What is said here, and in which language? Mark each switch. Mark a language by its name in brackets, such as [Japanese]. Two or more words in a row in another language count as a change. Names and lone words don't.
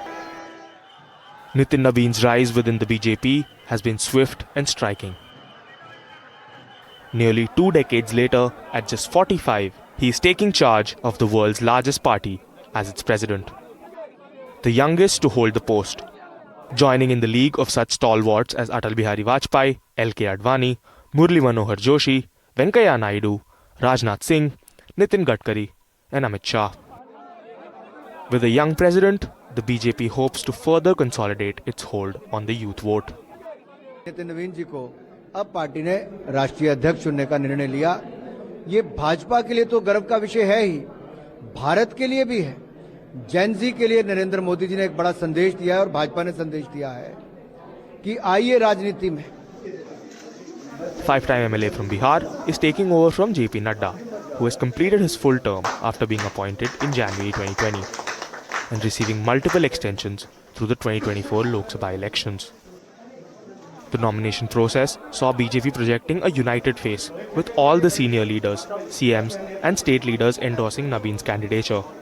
[English] Nitin Nabin's rise within the BJP has been swift and striking. Nearly 2 decades later, at just 45, he is taking charge of the world's largest party as its president. The youngest to hold the post, joining in the league of such stalwarts as Atal Bihari Vajpayee, L.K. Advani, Murli Manohar Joshi, Venkaiah Naidu, Rajnath Singh, Nitin Gadkari, and Amit Shah. With a young president, the BJP hopes to further consolidate its hold on the youth vote. [Hindi] नितिन नवीन जी को अब पार्टी ने राष्ट्रीय अध्यक्ष चुनने का निर्णय लिया। ये भाजपा के लिए तो गर्व का विषय है ही, भारत के लिए भी है। [English] Gen Z [Hindi] के लिए नरेंद्र मोदी जी ने एक बड़ा संदेश दिया है और भाजपा ने संदेश दिया है कि आइए राजनीति में। [English] Five-time MLA from Bihar is taking over from JP Nadda, who has completed his full term after being appointed in January 2020. and receiving multiple extensions through the 2024 Lok Sabha elections. The nomination process saw BJP projecting a united face, with all the senior leaders, CMs and state leaders endorsing Nabin's candidature.